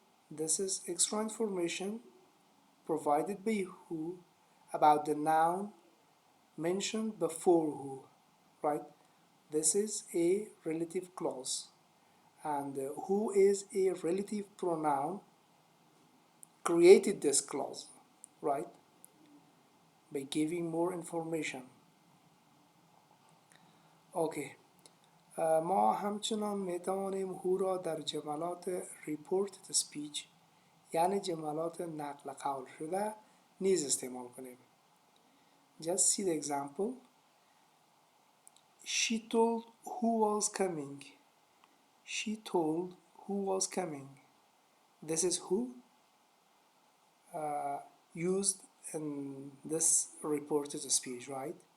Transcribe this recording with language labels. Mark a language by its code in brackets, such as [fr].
[en] This is extra information provided by who about the noun mentioned before who, right? This is a relative clause, and who is a relative pronoun created this clause, right? By giving more information. [fa] اوکی ما همچنان میتوانیم هو را در جملات reported speech یعنی جملات نقل قول شده نیز استعمال کنیم. [en] Just see the example. She told who was coming. She told who was coming. This is who used in this reported speech, right?